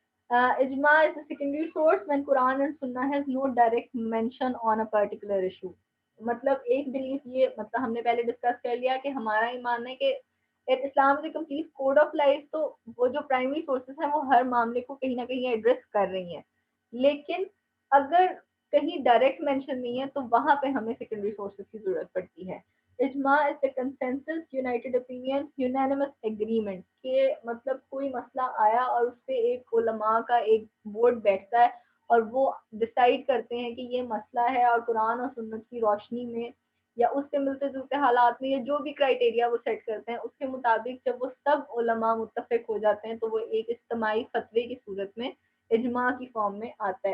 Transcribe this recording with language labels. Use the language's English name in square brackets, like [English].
[English] Ijma is a secondary source when Quran and Sunnah has no direct mention on a particular issue. [Urdu] مطلب ایک belief یہ, مطلب ہم نے پہلے ڈسکس کر لیا کہ ہمارا ایمان ہے کہ [English] اسلام is a complete code of life, [Urdu] تو وہ جو پرائمری سورسز ہیں وہ ہر معاملے کو کہیں نہ کہیں ایڈریس کر رہی ہیں, لیکن اگر کہیں ڈائریکٹ مینشن نہیں ہے تو وہاں پہ ہمیں سیکنڈری سورسز کی ضرورت پڑتی ہے. [English] اجماع is the consensus, united opinion, unanimous agreement. [Urdu] کہ مطلب کوئی مسئلہ آیا اور اس پہ ایک علماء کا ایک بورڈ بیٹھتا ہے اور وہ ڈیسائیڈ کرتے ہیں کہ یہ مسئلہ ہے, اور قرآن اور سنت کی روشنی میں یا اس سے ملتے جلتے حالات میں, یا جو بھی کرائٹیریا وہ سیٹ کرتے ہیں اس کے مطابق جب وہ سب علماء متفق ہو جاتے ہیں تو وہ ایک اجتماعی فتوے کی صورت میں اجماع کی فارم میں آتا ہے.